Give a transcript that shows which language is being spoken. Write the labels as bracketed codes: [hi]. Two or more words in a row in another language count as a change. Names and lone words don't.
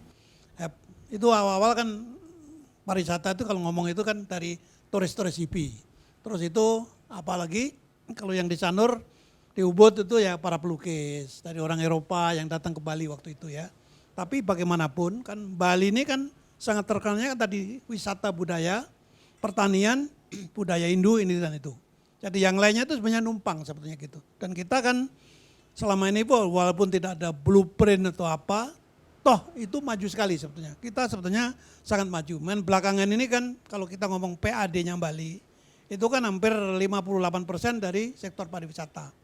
[id] Itu awal-awal kan pariwisata itu kalau ngomong itu kan dari turis-turis hippie. Terus itu apalagi kalau yang di Sanur, di Ubud itu ya para pelukis dari orang Eropa yang datang ke Bali waktu itu ya. Tapi bagaimanapun kan Bali ini kan sangat terkenalnya kan tadi wisata budaya, pertanian, budaya Hindu ini dan itu. Jadi yang lainnya itu sebenarnya numpang sebetulnya gitu. Dan kita kan selama ini walaupun tidak ada blueprint atau apa, toh itu maju sekali sebetulnya. Kita sebetulnya sangat maju. Belakangan ini kan kalau kita ngomong PAD-nya Bali, itu kan hampir 58% dari sektor pariwisata.